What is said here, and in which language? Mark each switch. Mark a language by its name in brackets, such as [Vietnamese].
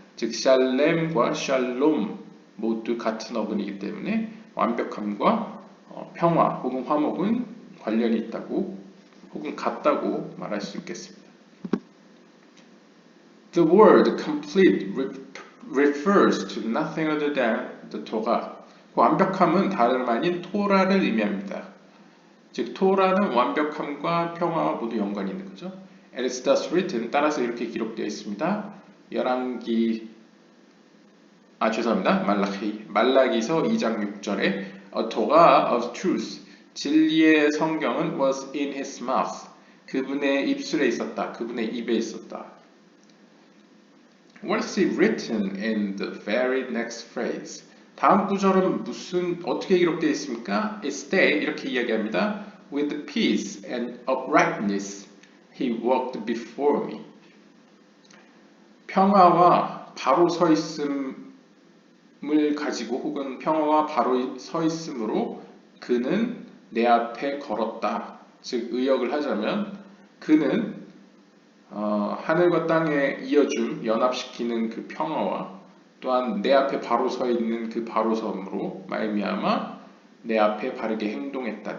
[Korean] 즉 샬렘과 샬롬 모두 같은 어근이기 때문에 완벽함과 평화 혹은 화목은 관련이 있다고 혹은 같다고 말할 수 있겠습니다. [English] The word complete refers to nothing other than the Torah. [Korean] 완벽함은 다름 아닌 토라를 의미합니다. 즉 토라는 완벽함과 평화와 모두 연관이 있는 거죠. [English] It is thus written. [Korean] 따라서 이렇게 기록되어 있습니다. 열왕기 죄송합니다. 말라기서 2장 6절에 [English] A Torah of truth, [Korean] 진리의 성경은 [English] was in his mouth. [Korean] 그분의 입술에 있었다. 그분의 입에 있었다. [English] What is it written in the very next phrase? [Korean] 다음 구절은 어떻게 기록되어 있습니까? [English] It stayed [Korean] 이렇게 이야기합니다. [English] With peace and uprightness he walked before me. [Korean] 평화와 바로 서 있음을 가지고 혹은 평화와 바로 서 있음으로 그는 내 앞에 걸었다. 즉 의역을 하자면 그는 하늘과 땅에 이어줌 연합시키는 그 평화와 또한 내 앞에 바로 서 있는 그 바로 섬으로 말미암아 내 앞에 바르게 행동했다.